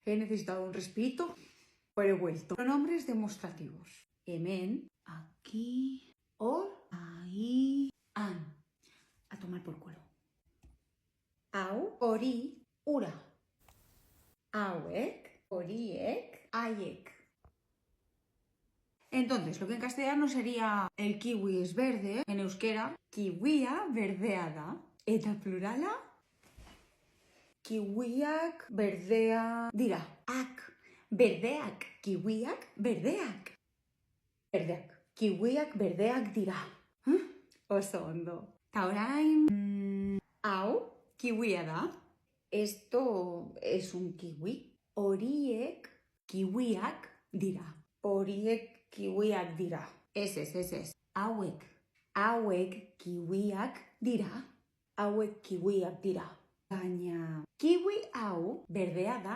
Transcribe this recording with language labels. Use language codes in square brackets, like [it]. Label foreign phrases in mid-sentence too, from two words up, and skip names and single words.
[es] He necesitado un respirito, pero he vuelto. Pronombres demostrativos. [eu] Hemen, aquí, hor, ahí, han. [es] A tomar por culo. [eu] Hau, hori, ura. Hauek, horiek, haiek. [es] Entonces, lo que en castellano sería el kiwi es verde, en euskera, [eu] kiwia berdea da. Eta plurala, kiwiak berdea dira. Ak, berdeak, kiwiak berdeak. Berdeak, kiwiak berdeak dira. Oso ondo. Ta orain, hau, kiwia da. [es] Esto es un kiwi. [eu] Horiek, kiwiak dira. Horiek kiwiak dira. Ez. Hauek kiwiak dira. Hauek kiwiak dira. Baina kiwi hau berdea da.